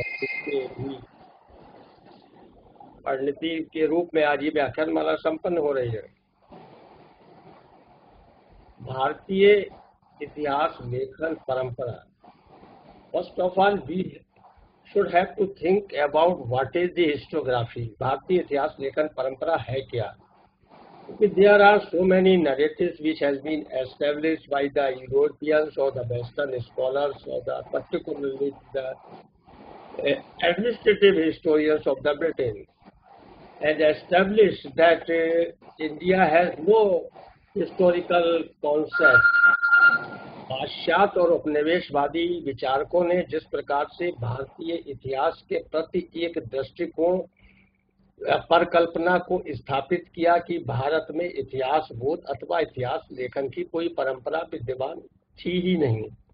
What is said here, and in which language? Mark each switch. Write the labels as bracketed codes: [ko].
[hi] इसके भी परिणति के रूप में आज ये व्याख्यान माला संपन्न हो रही है। भारतीय इतिहास लेखन परंपरा। [en] First of all we should have to think about what is the historiography. [hi] भारतीय इतिहास लेखन परंपरा है क्या? [en] There are so many narratives which has been established by the Europeans or the Western scholars or the particularly the administrative historians of the Britain, and established that India has no historical concept. [hi] पाश्चात्य और उपनिवेशवादी विचारकों ने जिस प्रकार से भारतीय इतिहास के प्रति एक दृष्टिकोण परिकल्पना को स्थापित किया कि भारत में इतिहास बोध अथवा इतिहास लेखन की कोई परंपरा विद्यमान थी ही नहीं।